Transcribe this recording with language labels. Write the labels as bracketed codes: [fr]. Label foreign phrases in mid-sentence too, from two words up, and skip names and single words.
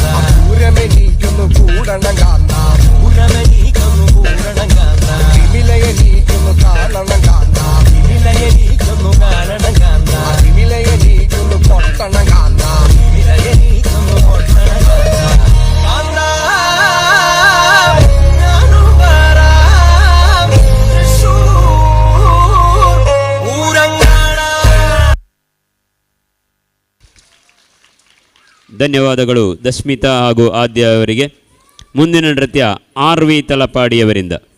[ml] പൂരമെനിക്കൊന്നു കൂടണം കാന്ത പൂരമെനിക്കൊന്നു കൂടണം കാന്ത വിമിലയെനിക്കൊന്നു കാണണം കാന്ത വിമിലയെനിക്കൊന്നു കാണണം കാന്ത വിമിലയെനിക്കൊന്നു പൊട്ടണം കാന്ത വിമിലയെനിക്കൊന്നു പൊട്ടണം കാന്ത ഞാനും വരാം തൃശൂർ പൂരം കാണാം. [kn] ಧನ್ಯವಾದಗಳು ದಸ್ಮಿತಾ ಹಾಗೂ ಆದ್ಯ ಅವರಿಗೆ. ಮುಂದಿನ ನೃತ್ಯ RV ತಲಪಾಡಿಯವರಿಂದ.